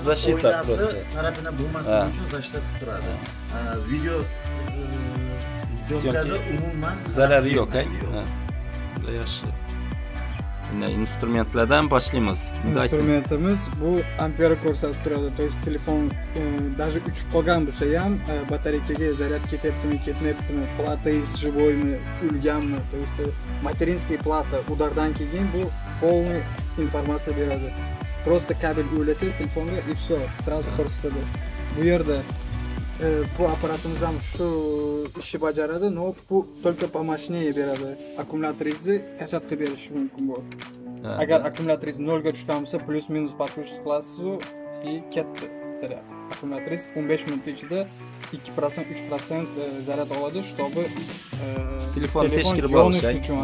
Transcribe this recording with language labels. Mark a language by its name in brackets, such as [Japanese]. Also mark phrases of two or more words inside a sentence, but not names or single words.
[Russian] защита просто. [Uzbek] Tarafini bo'lmasligi uchun защита turadi. Video syomkada umuman zarari yo'q, Bular yaxshi. Instrumentlardan boshlaymiz. Instrumentimiz bu ampera ko'rsatib turadi. [Russian] То есть [Uzbek] telefon даже uchib qolgan bo'lsa ham batareykaga zaryad ketyaptimi, ketmayaptimi, platangiz живойmi, ulganmi, [Russian] то есть материнский [Uzbek] plata udardan keyin bu полный informatsiya beradi. Просто kabel ulasangiz telefonga [Russian] и все, сразу [Uzbek] ko'rsatadi. Bu yerda bu aparatimiz ham shu ishni bajaradi, [Russian] но bu только помощнее beradi. [Uzbek] Akkumulyaторingizni kachat qilib berishi mumkin bu. Agar akkumulyaторingiz 0 ga tushgan bo'lsa, plus-minus подключить qilasiz и ketdi zaryad. Akkumulyaторingiz 15 minut ichida 2%, 3% zaryad oladi, чтобы telefon tekshirib olish uchun,